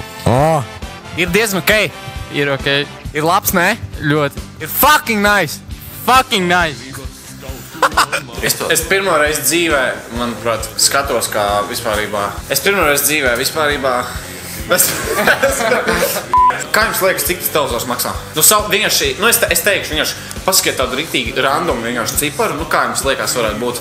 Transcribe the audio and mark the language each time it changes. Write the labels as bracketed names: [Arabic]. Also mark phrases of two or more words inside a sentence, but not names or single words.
[Latvian] Ir diezgan ok. Ir ok. Ir labs, ne? Ļoti. [English] Ir fucking nice. Fucking nice. [Latvian] Es pirmo reizi dzīvē, manuprāt, skatos kā vispārībā. Kā jums liekas, cik tas televizors maksā? Vienkārši, es teikšu vienkārši, pasakiet tādu riktīgi random vienkārši ciparu, kā jums liekas varētu būt.